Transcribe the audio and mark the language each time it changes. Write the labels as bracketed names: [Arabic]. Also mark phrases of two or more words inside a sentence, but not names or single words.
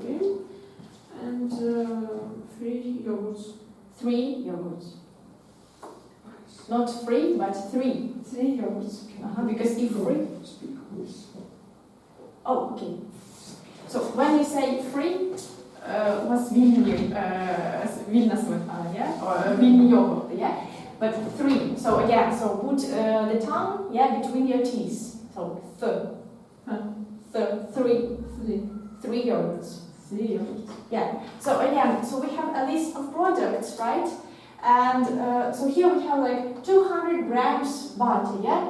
[English] And 3 yogurts. 3 yogurts. Not 3, but 3. 3 yogurts. Because if 3. Speak with. Oh, okay. So when you say 3, was [Ukrainian] вільна сметана, [English] yeah? [Ukrainian] Or вільні йогурти, [English] yeah? But 3. So again, so put the tongue, yeah, between your teeth. So 3 yogurts. 3 yogurts. Yeah. So again, so we have a list of products, right? And so here we have like 200 grams butter, yeah?